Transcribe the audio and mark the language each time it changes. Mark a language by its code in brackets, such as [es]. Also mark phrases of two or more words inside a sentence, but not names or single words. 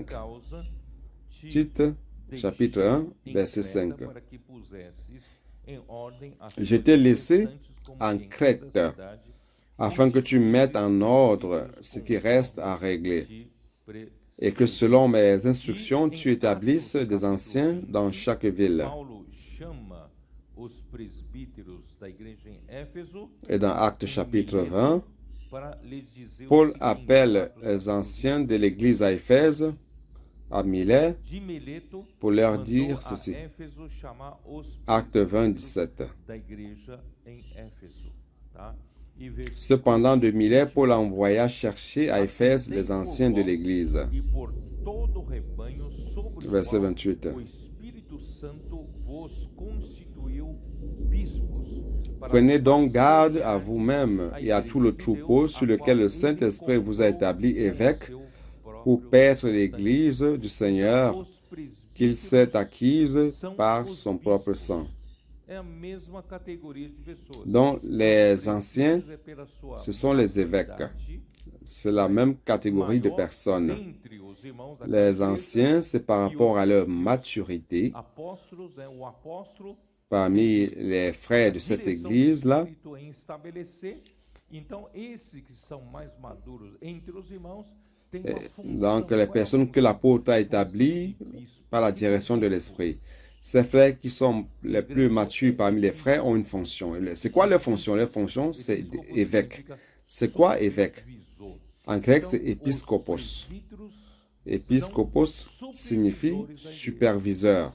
[fr] Tite, chapitre 1, verset 5. Je t'ai laissé en Crète, afin que tu mettes en ordre ce qui reste à régler. et que selon mes instructions, tu établisses des anciens dans chaque ville. [pt] Paulo chama os presbíteros da igreja em Éfeso [fr] Et dans Actes chapitre 20, [pt] para lhes dizer o [fr] Paul [pt] seguinte, [fr] appelle [pt] Atos [fr] les anciens de l'église à Éphèse, à Milet, [pt] de Mileto, [fr] pour leur [pt] mandou [fr] dire [pt] a [fr] ceci. [pt] Éfeso chamar os [fr] Acte 20, [pt] presbíteros [fr] 17. [pt] da igreja em Éfeso, tá? E versículo [fr] Cependant, de Milet, Paul envoya chercher à Éphèse les anciens de l'église. [pt] e por todo o rebanho sobre o [fr] Verset [pt] qual [fr] 28. [pt] o Espírito Santo vos constituiu bispos. para [fr] Prenez donc [pt] fazer [fr] garde à [pt] guiar [fr] vous-même [pt] a [fr] et à [pt] igreja [fr] tout le [pt] de Deus, [fr] troupeau [pt] a [fr] sur lequel [pt] qual [fr] le [pt] ele [fr] Saint-Esprit vous a [pt] comprou [fr] établi [pt] com [fr] évêque [pt] seu [fr] pour [pt] próprio [fr] paître [pt] sangue. [fr] l'église du Seigneur [pt] Os [fr] qu'il s'est acquise [pt] são [fr] par [pt] os [fr] son propre [pt] bispos. [fr] sang. [pt] É a mesma categoria de pessoas. [fr] Donc, les anciens, [pt] É pela sua [fr] ce sont les évêques. [pt] maturidade, [fr] C'est la même catégorie de [pt] maior [fr] personnes. [pt] dentre os irmãos daquela [fr] Les [pt] igreja, [fr] anciens, c'est par rapport à leur maturité [pt] apóstolos, o apóstolo [fr] parmi les frères de cette [pt] direção do [fr] église-là. [pt] Espírito em estabelecer. Então, esses que são mais maduros entre os irmãos têm uma função. [fr] Donc, les [pt] Qual é a [fr] personnes que [pt] função? [fr] l'apôtre a établies par la direction de l'Esprit. Ces frères qui sont les plus matures parmi les frères ont une fonction. C'est quoi leur fonction? Leur fonction, c'est évêque. C'est quoi évêque? En grec, c'est épiscopos. Épiscopos signifie superviseur.